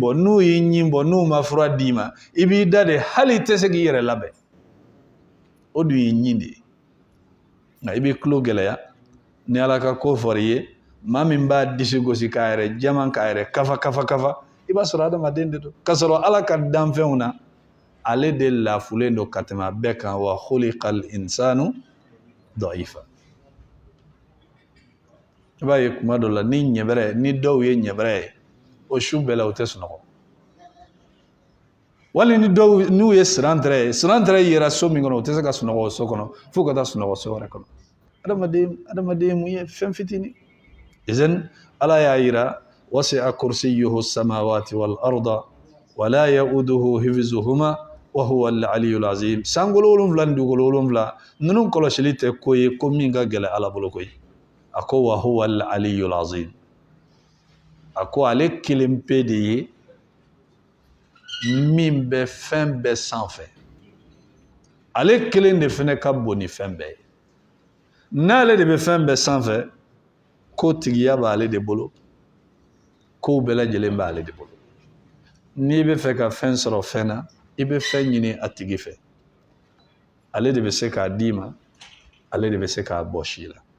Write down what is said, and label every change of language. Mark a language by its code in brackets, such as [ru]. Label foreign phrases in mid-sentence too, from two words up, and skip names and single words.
[bm] bɔ n'u y'i ɲin bɔ n'u ma fura d'i ma i b'i da de hali i tɛ se k'i yɛrɛ labɛn o dun ye ɲin de ye nka i bɛ tulo gɛlɛya ni ala ka ko fɔra i ye maa min b'a disi gosi k'a yɛrɛ jɛman k'a yɛrɛ kafa i b'a sɔrɔ adamaden de don k'a sɔrɔ ala ka danfɛnw na ale de lafulen don ka tɛmɛ a bɛɛ kan [ar] وخلق الإنسان ضعيفا [bm] i b'a ye kuma dɔ la ni dɔw ye ɲɛbɛrɛ ye o su bɛɛ la o tɛ sunɔgɔ wali ni dɔw n'u ye sirantrɛ yera so min kɔnɔ o tɛ se ka sunɔgɔ o so kɔnɔ fo ka taa sunɔgɔ so wɛrɛ kɔnɔ adamaden mun ye fɛn fitinin izen ala y'a yira [ar] وسع كرسيه السماوات والأرض ولا يؤوده حفظهما وهو العلي العظيم [bm] sangolo 7 ni dugolo 7 ninnu kɔlɔsili tɛ ko ye ko min ka gɛlɛ ala bolo koyi a ko [ar] وهو العلي العظيم [bm] a ko ale kelen pe de ye min bɛ fɛn bɛɛ sanfɛ ale kelen de fɛnɛ ka bon ni fɛn bɛɛ ye n'ale de bɛ fɛn bɛɛ sanfɛ ko tigiya b'ale de bolo kow bɛɛ lajɛlen b'ale de bolo n'i bɛ fɛ ka fɛn sɔrɔ fɛn na i bɛ fɛn ɲini a tigi fɛ ale de bɛ se k'a d'i ma ale de bɛ se k'a bɔ si la